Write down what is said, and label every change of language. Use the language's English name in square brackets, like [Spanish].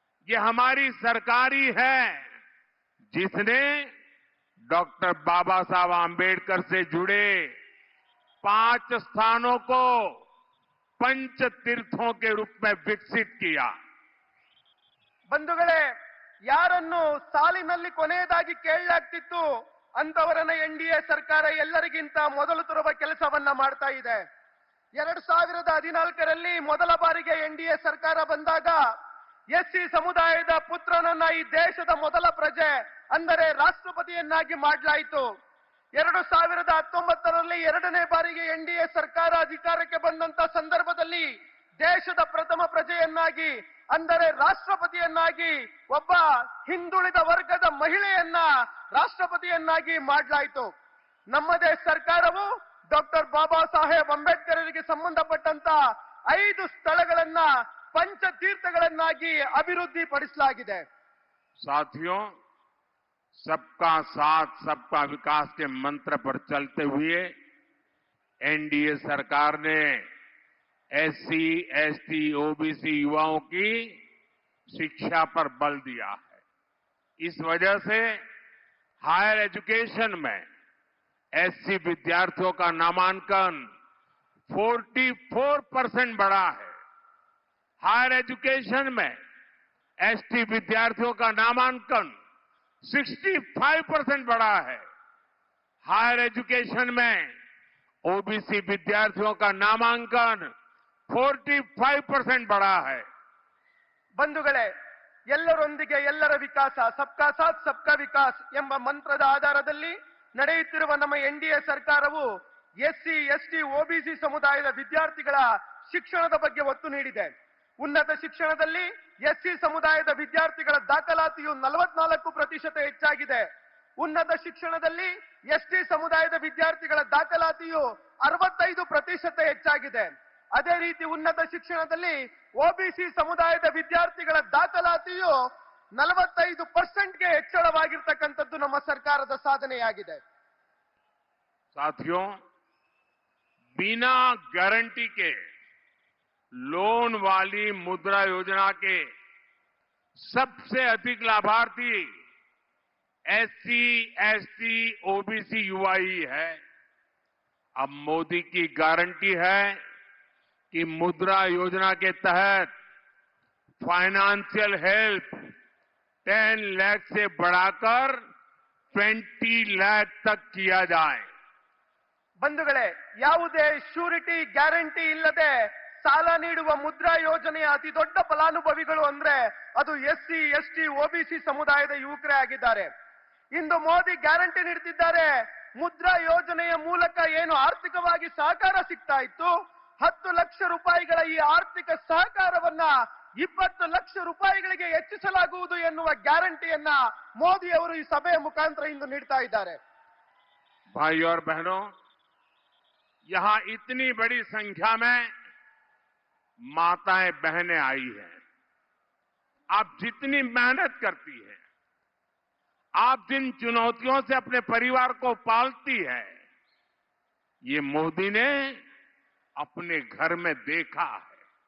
[Hindi] ये हमारी सरकार ही है जिसने डॉक्टर बाबा साहब आंबेडकर से जुड़े 5 स्थानों को पंच तीर्थों के रूप में विकसित किया। [Kannada] ಬಂಧುಗಳೇ, ಯಾರನ್ನು ಸಾಲಿನಲ್ಲಿ ಕೊನೆಯದಾಗಿ ಕೇಳಲಾಗ್ತಿತ್ತು ಅಂತವರನ್ನ ಎನ್ಡಿಎ ಸರ್ಕಾರ ಎಲ್ಲರಿಗಿಂತ ಮೊದಲು ತರುವ ಕೆಲಸವನ್ನ ಮಾಡ್ತಾ ಇದೆ. 2014ರಲ್ಲಿ ಮೊದಲ ಬಾರಿಗೆ ಎನ್ಡಿಎ ಸರ್ಕಾರ ಬಂದಾಗ ಎಸ್ಸಿ ಸಮುದಾಯದ ಪುತ್ರನನ್ನ ಈ ದೇಶದ ಮೊದಲ ಪ್ರಜೆ ಅಂದರೆ ರಾಷ್ಟ್ರಪತಿಯನ್ನಾಗಿ ಮಾಡಲಾಯಿತು. 2019ರಲ್ಲಿ 2ನೇ ಬಾರಿಗೆ ಎನ್ಡಿಎ ಸರ್ಕಾರ ಅಧಿಕಾರಕ್ಕೆ ಬಂದಂತ ಸಂದರ್ಭದಲ್ಲಿ ದೇಶದ ಪ್ರಥಮ ಪ್ರಜೆಯನ್ನಾಗಿ ಅಂದರೆ ರಾಷ್ಟ್ರಪತಿಯನ್ನಾಗಿ ಒಬ್ಬ ಹಿಂದುಳಿದ ವರ್ಗದ ಮಹಿಳೆಯನ್ನ ರಾಷ್ಟ್ರಪತಿಯನ್ನಾಗಿ ಮಾಡಲಾಯಿತು. ನಮ್ಮದೇ ಸರ್ಕಾರವು ಡಾಕ್ಟರ್ ಬಾಬಾ ಸಾಹೇಬ್ ಅಂಬೇಡ್ಕರ್ಗೆ ಸಂಬಂಧಪಟ್ಟಂತ 5 ಸ್ಥಳಗಳನ್ನ पंचतीर्थಗಳನ್ನಾಗಿ ಅಭಿವೃದ್ಧಿಪಡಿಸಲಾಗಿದೆ. [Hindi] साथियों, सबका साथ सबका विकास के मंत्र पर चलते हुए एनडीए सरकार ने एससी, एसटी, ओबीसी युवाओं की शिक्षा पर बल दिया है. इस वजह से हायर एजुकेशन में एससी विद्यार्थियों का नामांकन 44% बढ़ा है. हायर एजुकेशन में एसटी विद्यार्थियों का नामांकन 65% बढ़ा है. हायर एजुकेशन में ओबीसी विद्यार्थियों का नामांकन 45% बढ़ा है. [Kannada] ಬಂಧುಗಳೇ, ಎಲ್ಲರೊಂದಿಗೆ ಎಲ್ಲರ ವಿಕಾಸ, [Hindi] ಸಬ್ಕಾ ಸಾಥ್ ಸಬ್ಕಾ ವಿಕಾಸ್ [Kannada] ಎಂಬ ಮಂತ್ರದ ಆಧಾರದಲ್ಲಿ ನಡೆಯುತ್ತಿರುವ ನಮ್ಮ ಎನ್ಡಿಎ ಸರ್ಕಾರವು ಎಸ್ಸಿ, ಎಸ್ಟಿ, ಓಬಿಸಿ ಸಮುದಾಯದ ವಿದ್ಯಾರ್ಥಿಗಳ ಶಿಕ್ಷಣದ ಬಗ್ಗೆ ಒತ್ತು ನೀಡಿದೆ. ಉನ್ನತ ಶಿಕ್ಷಣದಲ್ಲಿ ಎಸ್ಸಿ ಸಮುದಾಯದ ವಿದ್ಯಾರ್ಥಿಗಳ ದಾಖಲಾತಿಯು 44% ಹೆಚ್ಚಾಗಿದೆ. ಉನ್ನತ ಶಿಕ್ಷಣದಲ್ಲಿ ಎಸ್ಟಿ ಸಮುದಾಯದ ವಿದ್ಯಾರ್ಥಿಗಳ ದಾಖಲಾತಿಯು 65% ಹೆಚ್ಚಾಗಿದೆ. ಅದೇ ರೀತಿ ಉನ್ನತ ಶಿಕ್ಷಣದಲ್ಲಿ ಓಬಿಸಿ ಸಮುದಾಯದ ವಿದ್ಯಾರ್ಥಿಗಳ ದಾಖಲಾತಿಯು 45%ಗೆ ಹೆಚ್ಚಳವಾಗಿರ್ತಕ್ಕಂಥದ್ದು ನಮ್ಮ ಸರ್ಕಾರದ ಸಾಧನೆಯಾಗಿದೆ. [Hindi] साथियों, बिना गारंटी के लोन वाली मुद्रा योजना के सबसे अधिक लाभार्थी एससी, एसटी, ओबीसी युवा ही है. अब मोदी की गारंटी है कि मुद्रा योजना के तहत फाइनेंशियल हेल्प 10 लाख से बढ़ाकर 20 लाख तक किया जाए. [Kannada] ಬಂಧುಗಳೇ, ಯಾವುದೇ ಶ್ಯೂರಿಟಿ ಗ್ಯಾರಂಟಿ ಇಲ್ಲದೆ ಸಾಲ ನೀಡುವ ಮುದ್ರಾ ಯೋಜನೆಯ ಅತಿ ದೊಡ್ಡ ಫಲಾನುಭವಿಗಳು ಅಂದ್ರೆ ಅದು ಎಸ್ಸಿ, ಎಸ್ಟಿ, ಓಬಿಸಿ ಸಮುದಾಯದ ಯುವಕರೇ ಆಗಿದ್ದಾರೆ. ಇಂದು ಮೋದಿ ಗ್ಯಾರಂಟಿ ನೀಡುತ್ತಿದ್ದಾರೆ. ಮುದ್ರಾ ಯೋಜನೆಯ ಮೂಲಕ ಏನು ಆರ್ಥಿಕವಾಗಿ ಸಹಕಾರ ಸಿಗ್ತಾ ಇತ್ತು, 10 ಲಕ್ಷ ರೂಪಾಯಿಗಳ ಈ ಆರ್ಥಿಕ ಸಹಕಾರವನ್ನ 20 ಲಕ್ಷ ರೂಪಾಯಿಗಳಿಗೆ ಹೆಚ್ಚಿಸಲಾಗುವುದು ಎನ್ನುವ ಗ್ಯಾರಂಟಿಯನ್ನ ಮೋದಿ ಅವರು ಈ ಸಭೆಯ ಮುಖಾಂತರ ಇಂದು ನೀಡ್ತಾ ಇದ್ದಾರೆ. [Hindi] भाइयों और बहनों, यहां इतनी बड़ी संख्या में माताएं बहनें आई हैं. आप जितनी मेहनत करती हैं, आप जिन चुनौतियों से अपने परिवार को पालती है, ये मोदी ने अपने घर में देखा है.